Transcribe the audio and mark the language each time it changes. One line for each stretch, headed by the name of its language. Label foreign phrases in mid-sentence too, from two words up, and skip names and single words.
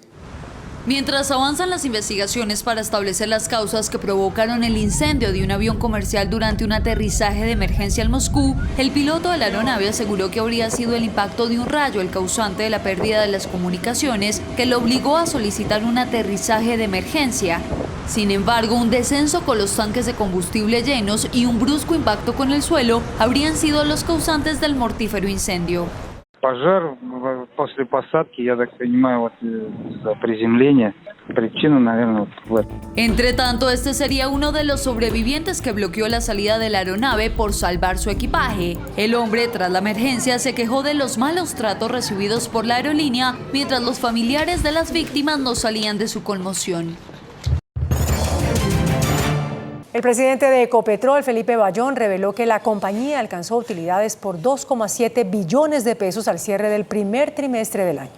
Spanish: Mientras avanzan las investigaciones para establecer las causas que provocaron el incendio de un avión comercial durante un aterrizaje de emergencia en Moscú, el piloto de la aeronave aseguró que habría sido el impacto de un rayo el causante de la pérdida de las comunicaciones que lo obligó a solicitar un aterrizaje de emergencia. Sin embargo, un descenso con los tanques de combustible llenos y un brusco impacto con el suelo habrían sido los causantes del mortífero incendio.
Russian: Пожар после посадки, я так понимаю, вот из-за приземления. Причина, наверное, в этом.
Spanish: Entre tanto, este sería uno de los sobrevivientes que bloqueó la salida de la aeronave por salvar su equipaje. El hombre, tras la emergencia, se quejó de los malos tratos recibidos por la aerolínea, mientras los familiares de las víctimas no salían de su conmoción. El presidente de Ecopetrol, Felipe Bayón, reveló que la compañía alcanzó utilidades por 2,7 billones de pesos al cierre del primer trimestre del año.